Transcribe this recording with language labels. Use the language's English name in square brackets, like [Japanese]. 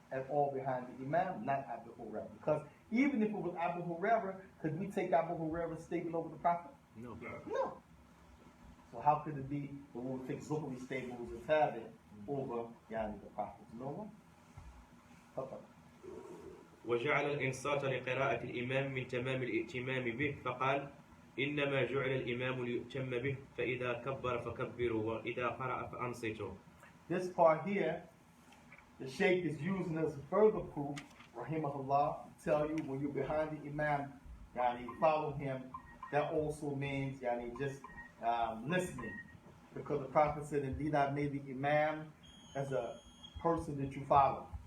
[English] at all behind the Imam, not Abu Hurairah. Because even if it was Abu Hurairah, could we take Abu Hurairah's statement over the Prophet? No. No. So how could it be that we would take Zuhri's statement as a tabi over the Prophet? No one. Okay. [Arabic] وجعل الإنصات لقراءة الإمام من تمام الائتمام به فقال إنما جعل الإمام ليؤتم به فإذا كبر فكبروا وإذا قرأ فأنصتوا. [English] This part here, the Shaikh is using as further proof, rahimahullah, to tell you when you're behind the Imam, follow him. That also means just listening. Because the Prophet said, indeed I made the Imam as a person that you follow.